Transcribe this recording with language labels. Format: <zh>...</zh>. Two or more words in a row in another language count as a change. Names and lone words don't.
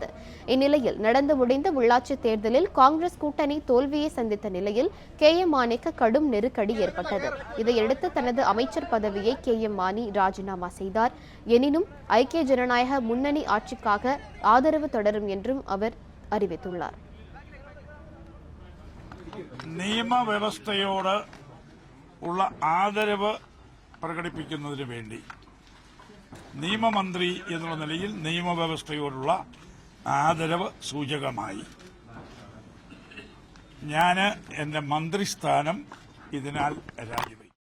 <ta>இந்நிலையில் நடந்து முடிந்த உள்ளாட்சி தேர்தலில் காங்கிரஸ் கூட்டணி தோல்வியை சந்தித்த நிலையில் KM மாணிக்கு கடும் நெருக்கடி ஏற்பட்டது. இதையடுத்து தனது அமைச்சர் பதவியை KM மாணி ராஜினாமா செய்தார். எனினும் ஐக்கிய ஜனநாயக முன்னணி ஆட்சிக்காக ஆதரவு தொடரும் என்றும் அவர் அறிவித்துள்ளார்.</ta> <ml>നിയമവ്യവസ്ഥയോട് ഉള്ള ആദരവ് പ്രകടിപ്പിക്കുന്നതിന് വേണ്ടി നിയമമന്ത്രി എന്നുള്ള നിലയിൽ നിയമവ്യവസ്ഥയോടുള്ള ആദരവ് സൂചകമായി ഞാൻ എന്റെ മന്ത്രിസ്ഥാനം ഇതിനാൽ രാജിവെക്കും.</ml>